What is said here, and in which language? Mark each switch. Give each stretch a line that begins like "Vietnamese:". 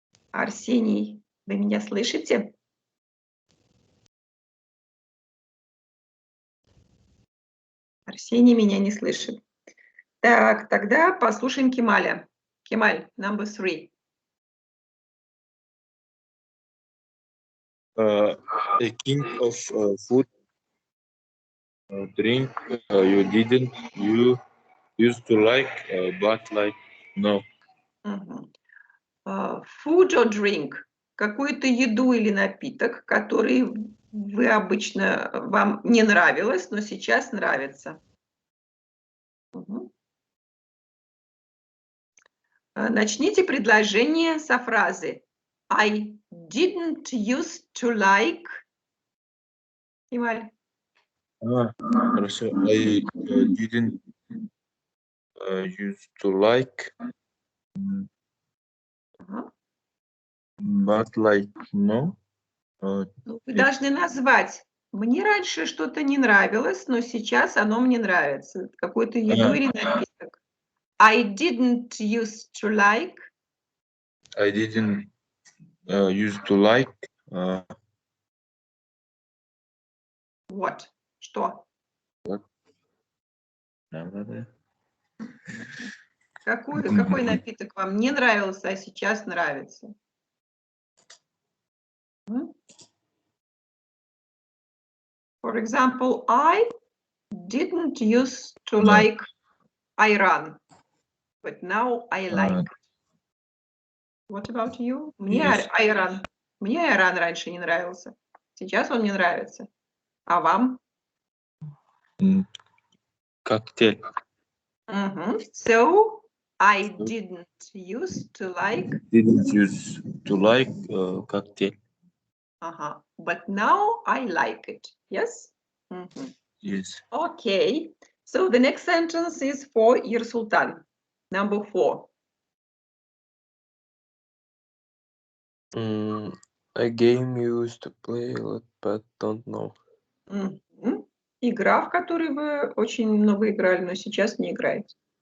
Russian: Арсений, вы меня слышите? Арсений меня не слышит. Так, тогда послушаем Кемаля.
English: Кемаль, number 3. A king of food drink you used to like but like no. Food or drink.
Russian: Какую-то еду или напиток, который вы обычно, вам не нравилось, но сейчас нравится. Мгм. Начните предложение со фразы
English: I didn't used to like. Ималь.
Russian: Хорошо.
English: I didn't used to like, Ага. but like no.
Russian: Ну, вы должны назвать. Мне раньше что-то не нравилось, но сейчас оно мне нравится. Какую-то еду или напиток.
English: I didn't used to like. I didn't used to like.
Russian: Вот. Что? Какой напиток вам не нравился, а сейчас нравится?
English: For example, I didn't used to like ayran, but now I like it. What about you?
Russian: Мне ayran раньше не нравился. Сейчас он мне нравится. А вам? Коктейль.
English: So, I didn't used to like. Didn't used to like cocktail. But now I like it. Yes? Yes. Okay. So the next sentence is for Irsultan. Number 4. A game you used to play a lot, but don't know.
Russian: Игра, в которой вы очень много играли, но сейчас не играете.